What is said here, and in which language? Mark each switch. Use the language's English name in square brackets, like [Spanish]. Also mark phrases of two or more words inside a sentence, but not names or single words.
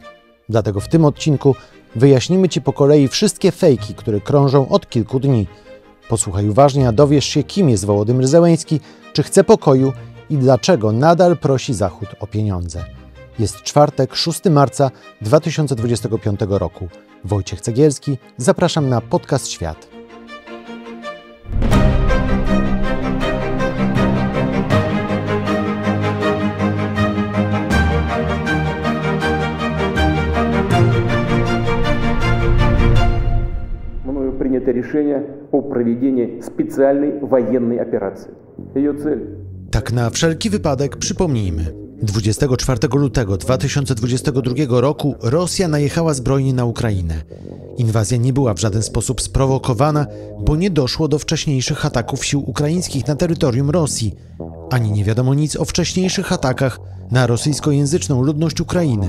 [Polish] Dlatego w tym odcinku wyjaśnimy Ci po kolei wszystkie fejki, które krążą od kilku dni. Posłuchaj uważnie, a dowiesz się, kim jest Wołodymyr Zełenski, czy chce pokoju i dlaczego nadal prosi Zachód o pieniądze. Jest czwartek, 6 marca 2025 roku. Wojciech Cegielski, zapraszam na podcast Świat. [Russian] Мною принято решение о проведении специальной военной операции. Ее цель. [Polish] Tak na wszelki wypadek przypomnijmy. 24 lutego 2022 roku Rosja najechała zbrojnie na Ukrainę. Inwazja nie była w żaden sposób sprowokowana, bo nie doszło do wcześniejszych ataków sił ukraińskich na terytorium Rosji, ani nie wiadomo nic o wcześniejszych atakach na rosyjskojęzyczną ludność Ukrainy.